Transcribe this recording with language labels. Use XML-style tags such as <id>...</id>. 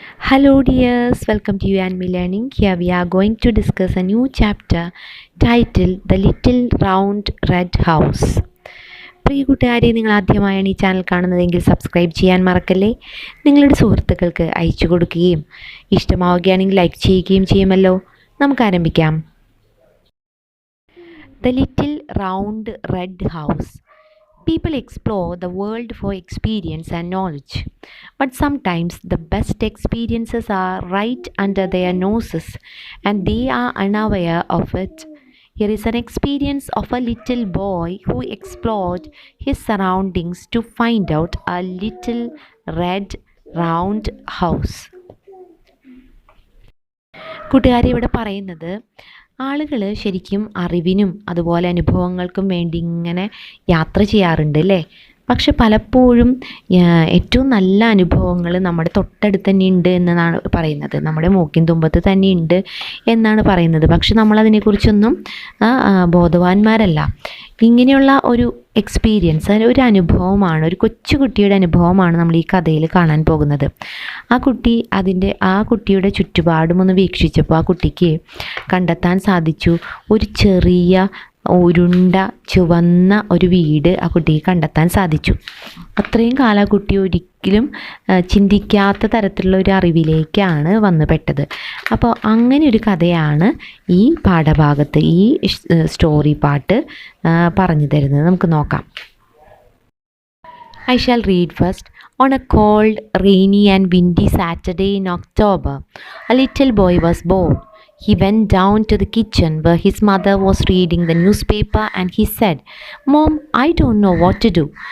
<en>Hello dears, welcome to you and me learning. Here we are going to discuss a new chapter titled The Little Round Red House.</en> <ml>പ്രിയ കൂട്ടുകാരെ, നിങ്ങൾ ആദ്യമായാണ് ഈ channel കാണുന്നതെങ്കിൽ subscribe ചെയ്യാൻ മറക്കല്ലേ. നിങ്ങളുടെ സുഹൃത്തുക്കൾക്ക് അയച്ചു കൊടുക്കുകയും ഇഷ്ടമാവുകയാണെങ്കിൽ ലൈക്ക് ചെയ്യുകയും ചെയ്യുമല്ലോ. നമുക്ക് ആരംഭിക്കാം.</ml> <en>The Little Round Red House. People explore the world for experience and knowledge, but sometimes the best experiences are right under their noses and they are unaware of it. Here is an experience of a little boy who explored his surroundings to find out a little red round house.</en> <ml>കൂട്ടുകാരെ, ഇവിടെ പറയുന്നത് ആളുകൾ ശരിക്കും അറിവിനും അതുപോലെ അനുഭവങ്ങൾക്കും വേണ്ടി ഇങ്ങനെ യാത്ര ചെയ്യാറുണ്ട് അല്ലേ. പക്ഷെ പലപ്പോഴും ഏറ്റവും നല്ല അനുഭവങ്ങൾ നമ്മുടെ തൊട്ടടുത്ത് തന്നെ ഉണ്ട് എന്നാണ് പറയുന്നത്, നമ്മുടെ മൂക്കിൻ തുമ്പത്ത് തന്നെ ഉണ്ട് എന്നാണ് പറയുന്നത്. പക്ഷെ നമ്മളതിനെക്കുറിച്ചൊന്നും ബോധവാന്മാരല്ല. ഇങ്ങനെയുള്ള ഒരു എക്സ്പീരിയൻസ്, ഒരു അനുഭവമാണ്, ഒരു കൊച്ചുകുട്ടിയുടെ അനുഭവമാണ് നമ്മൾ ഈ കഥയിൽ കാണാൻ പോകുന്നത്. ആ കുട്ടിയുടെ ചുറ്റുപാടുമൊന്ന് വീക്ഷിച്ചപ്പോൾ ആ കുട്ടിക്ക് കണ്ടെത്താൻ സാധിച്ചു ഒരു ചെറിയ ഉരുണ്ട ചുവന്ന ഒരു വീട് ആ കുട്ടിക്ക് കണ്ടെത്താൻ സാധിച്ചു. അത്രയും കാലം ആ കുട്ടി ഒരിക്കലും ചിന്തിക്കാത്ത തരത്തിലുള്ള ഒരു അറിവിലേക്കാണ് വന്നു പെട്ടത്. അപ്പോൾ അങ്ങനെ ഒരു കഥയാണ് ഈ പാഠഭാഗത്ത്, ഈ സ്റ്റോറി പാട്ട് പറഞ്ഞു തരുന്നത്. നമുക്ക് നോക്കാം.</ml> <en>I shall read first. On a cold, rainy and windy Saturday in October, a little boy was born. He went down to the kitchen where his mother was reading the newspaper and he said, "Mom, I don't know what to do.</en>